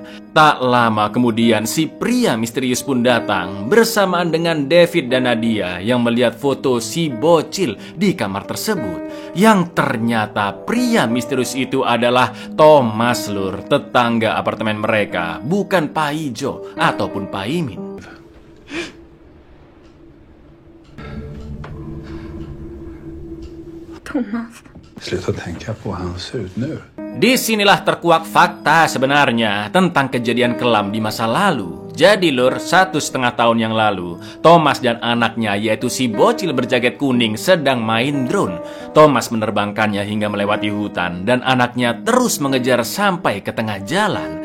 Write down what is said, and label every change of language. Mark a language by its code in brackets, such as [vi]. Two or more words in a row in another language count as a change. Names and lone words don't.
[id] Tak lama kemudian si pria misterius pun datang bersamaan dengan David dan Nadia yang melihat foto si bocil di kamar tersebut. Yang ternyata pria misterius itu adalah Thomas, Lur, tetangga apartemen mereka, bukan Pak Ijo ataupun Pak Imin. Thomas. [sv] Sluta tänka på hur han ser ut nu. [id] Disinilah terkuak fakta sebenarnya tentang kejadian kelam di masa lalu. Jadi Lur, 1,5 tahun yang lalu, Thomas dan anaknya yaitu si bocil berjaket kuning sedang main drone. Thomas menerbangkannya hingga melewati hutan dan anaknya terus mengejar sampai ke tengah jalan.